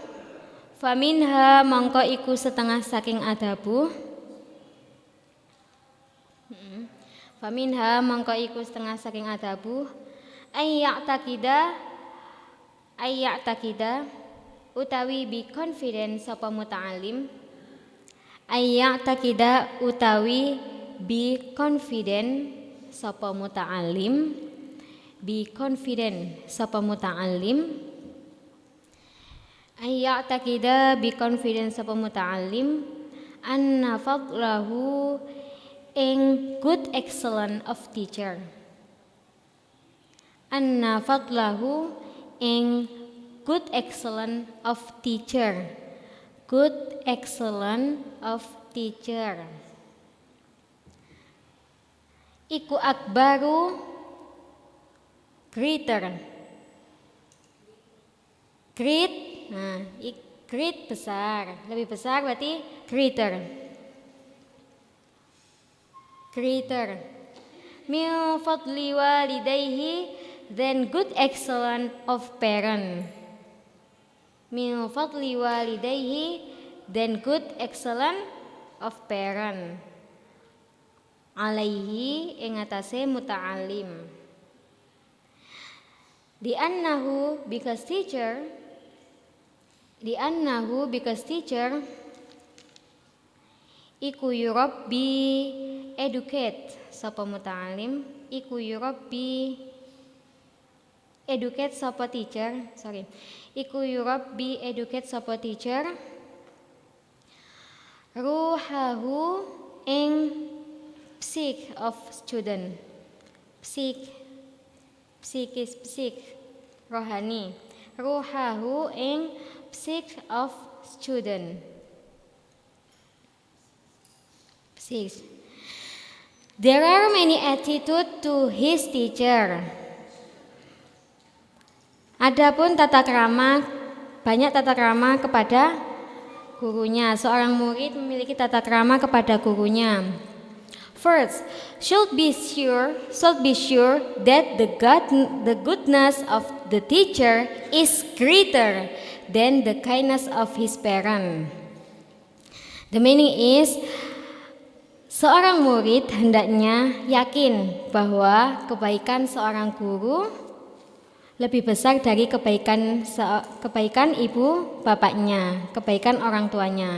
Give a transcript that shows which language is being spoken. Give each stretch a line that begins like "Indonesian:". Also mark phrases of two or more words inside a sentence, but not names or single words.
Javanese: Faminha mongko iku setengah saking adabu. Faminha mongko iku setengah saking adabu.
Arabic: Ayyak takida
Javanese: utawi
English: be confident
Javanese: sapa muta'alim.
Arabic: Ayyak takida
Javanese: utawi
English: be confident
Javanese: sapa muta'alim.
English: Be confident sapa muta'alim.
Arabic: Ayyak takida
English: be confident sapa muta'alim
Arabic: anna fadlahu
English: ing good excellent of teacher.
Arabic: Anna fadlahu
English: ing good excellent of teacher. Good excellent of teacher.
Javanese: Iku akbaru greater.
Indonesian: Great, nah, great besar, lebih besar berarti greater.
English: Greater.
Arabic: Min fadli walidayhi
English: then good excellent of parent.
Arabic: Min fadli walidayhi
English: then good excellent of parent.
Javanese: Alaihi ing atase muta'alim. Li'annahu
English: because teacher
Javanese: iku yurabbi educate sapa muta'alim, iku yurabbi educate sapa teacher, iku yurabbi educate sapa teacher ruhahu ing
English: psyche of student. Psyche rohani, ruhahu ing psyche of student. There are many attitude to his teacher.
Indonesian: Adapun tata krama, banyak tata krama kepada gurunya. Seorang murid memiliki tata krama kepada gurunya.
English: First, should be sure that the goodness of the teacher is greater than the kindness of his parent. The meaning is,
Indonesian: seorang murid hendaknya yakin bahwa kebaikan seorang guru lebih besar dari kebaikan ibu bapaknya, kebaikan orang tuanya.